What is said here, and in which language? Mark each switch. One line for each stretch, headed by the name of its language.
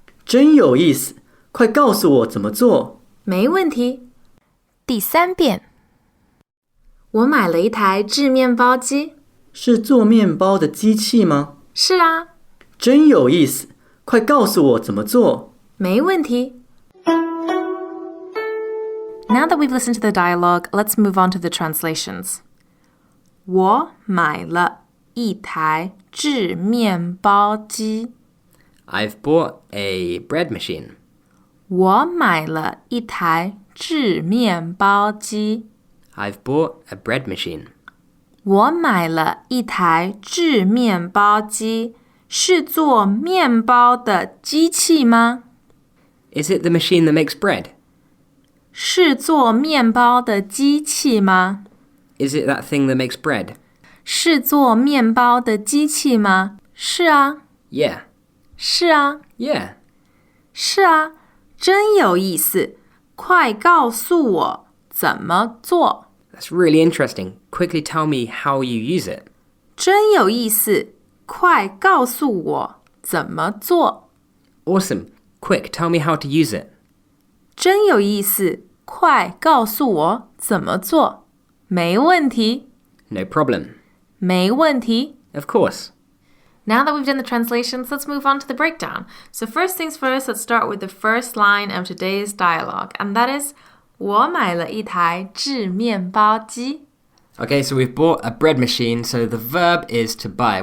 Chinese: 真有意思，快告诉我怎么做。没问题。第三遍。我买了一台制面包机。是做面包的机器吗？是啊。真有意思，快告诉我怎么做。没问题。
English: Now that we've listened to the dialogue, let's move on to the translations.
Chinese: 我买了一台制面包机。
English: I've bought a bread machine.
Chinese: 我买了一台制面包机。
English: I've bought a bread machine.
Chinese: 我买了一台制面包机，是做面包的机器吗？
English: Is it the machine that makes bread?
Chinese: 是做面包的机器吗？
English: Is it that thing that makes bread?
Chinese: 是做面包的机器吗？是啊。
English: Yeah.
Chinese: 是啊。
English: Yeah.
Chinese: 是啊，真有意思。快告诉我怎么做。
English: That's really interesting. Quickly tell me how you use it.
Chinese: 真有意思，快告诉我怎么做。
English: Awesome. Quick, tell me how to use it.
Chinese: 真有意思，快告诉我怎么做。没问题。
English: No problem.
Chinese: 没问题。
English: Of course. Now that we've done the translations, let's move on to the breakdown. So first things first, let's start with the first line of today's dialogue, and that is
Chinese: 我买了一台制面包機。
English: Okay, so we've bought a bread machine, so the verb is to buy.